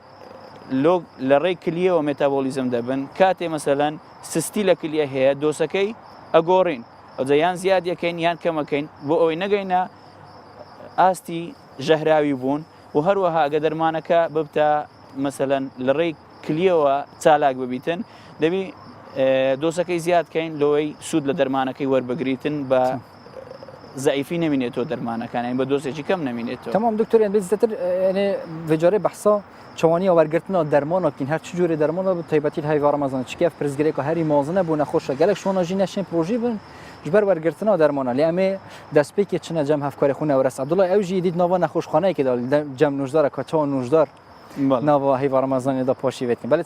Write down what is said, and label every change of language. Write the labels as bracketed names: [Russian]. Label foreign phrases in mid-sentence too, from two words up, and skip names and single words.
[Central Kurdish] لە ڕێی کلیەوە مێتابۆلیزم دەبن کاتێ مەسەلەن سستی لە کلیە هەیە دۆسەکەی ئەگۆڕین ئەوجە یان زیاد یەکەین یان کەمەکەین بۆ ئەوەی نەگەینە ئاستی ژەهراوی بوون و هەروەها ئەگە دەرمانەکە ببتە مەسەلەن لە ڕێی کلیەوە چالاک ببیتن دەبی دۆسەکەی زیادکەین لەوەی سوود لە دەرمانەکەی وەربگریتن بە زعیفی نمینێتەوە دەرمانەکان بە دۆسێکی کەم نمینێتەوە [Kurdish] تمام دکتۆریان بێزتر vêjarê behsa çawaniya wergirtina dermana bikîn her çi cûrê dermana bi taybetî heyva Ramazan çikev pirzgirêk herî mazine bû nexweş gelek şona jî neşên projî bin ji ber wergirtina dermana lê em ê destpêkê çine cem hevkarê xwe Newres Abdullah ew jî dît nava nexweşxaneyekê da cem nojdara ka çawa nojdar nava heyva Ramazanê da paşîv etkin belê